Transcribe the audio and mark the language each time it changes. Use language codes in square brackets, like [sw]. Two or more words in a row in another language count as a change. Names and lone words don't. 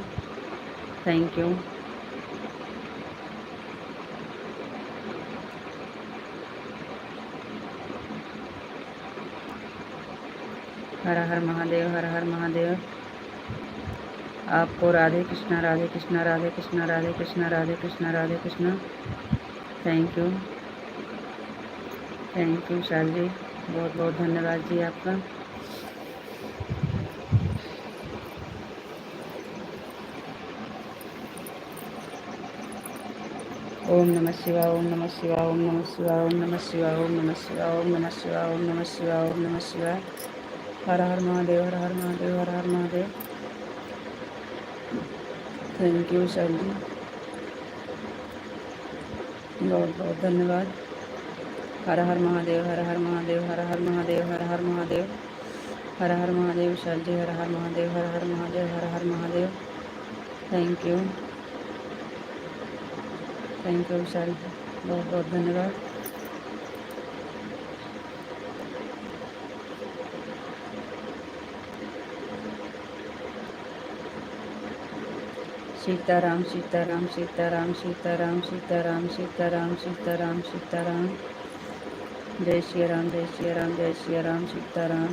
[en] Thank you. [hi] हर हर महादेव, हर हर महादेव। आपको राधे कृष्णा राधे कृष्णा राधे कृष्णा राधे कृष्णा राधे कृष्णा राधे कृष्णा। [en] Thank you, thank you [hi] विशाल जी, बहुत बहुत धन्यवाद जी आपका। [sa] ओम नमः शिवाय, ओम नमः शिवाय, ओम नमः शिवाय, ओम नमः शिवाय, ओम नमः शिवाय, ओम नमः शिवाय, ओम नमः शिवाय, ओम नमः शिवाय। [hi] हर हर महादेव, हर हर महादेव, हर हर महादेव। [en] Thank you [hi] विशाल जी, बहुत बहुत धन्यवाद। हर हर महादेव, हर हर महादेव, हर हर महादेव, हर हर महादेव, हर हर महादेव विशाल जी, हर हर महादेव, हर हर महादेव, हर हर महादेव। [en] Thank you, thank you [hi] विशाल जी, बहुत बहुत धन्यवाद। सीताराम सीताराम सीताराम सीताराम सीताराम सीताराम सीताराम सीताराम। जय श्री राम, जय श्री राम, जय श्री राम, सीताराम।